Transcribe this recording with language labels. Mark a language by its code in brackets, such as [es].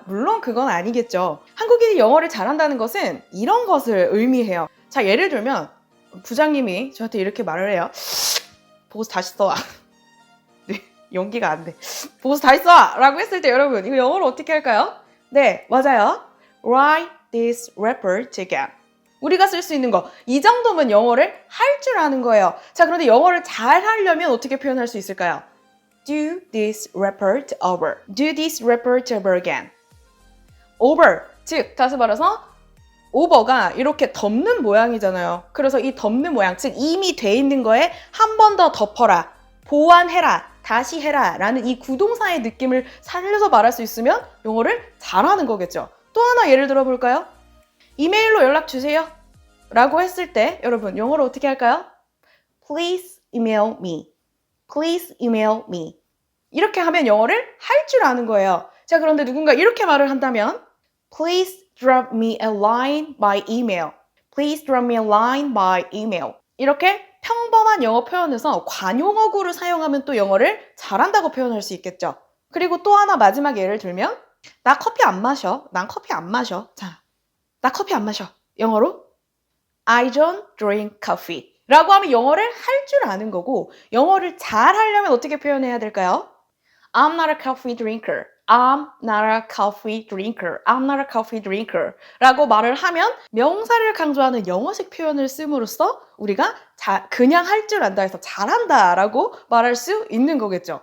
[ko] 물론 그건 아니겠죠. 한국인이 영어를 잘한다는 것은 이런 것을 의미해요. 자, 예를 들면 부장님이 저한테 이렇게 말을 해요. 보고서 다시 써와. 네, 연기가 안 돼. 보고서 다시 써와! 라고 했을 때 여러분, 이거 영어로 어떻게 할까요? 네, 맞아요. [en] Write this report again. [ko] 우리가 쓸 수 있는 거. 이 정도면 영어를 할 줄 아는 거예요. 자, 그런데 영어를 잘 하려면 어떻게 표현할 수 있을까요? [en] Do this report over. Do this report over again. [ko] over, 즉 다시 말해서 over가 이렇게 덮는 모양이잖아요. 그래서 이 덮는 모양, 즉 이미 돼 있는 거에 한 번 더 덮어라, 보완해라, 다시 해라 라는 이 구동사의 느낌을 살려서 말할 수 있으면 영어를 잘하는 거겠죠. 또 하나 예를 들어 볼까요? 이메일로 연락 주세요 라고 했을 때 여러분 영어로 어떻게 할까요? [en] Please email me. Please email me. [ko] 이렇게 하면 영어를 할 줄 아는 거예요. 자, 그런데 누군가 이렇게 말을 한다면 [en] Please drop me a line by email. Please drop me a line by email. [ko] 이렇게 평범한 영어 표현에서 관용어구를 사용하면 또 영어를 잘한다고 표현할 수 있겠죠. 그리고 또 하나 마지막 예를 들면 나 커피 안 마셔. 난 커피 안 마셔. 자, 나 커피 안 마셔. 영어로 [en] I don't drink coffee. [ko] 라고 하면 영어를 할 줄 아는 거고 영어를 잘 하려면 어떻게 표현해야 될까요? [en] I'm not a coffee drinker. I'm not a coffee drinker. I'm not a coffee drinker. [ko] 라고 말을 하면 명사를 강조하는 영어식 표현을 씀으로써 우리가 그냥 할 줄 안다 해서 잘한다 라고 말할 수 있는 거겠죠.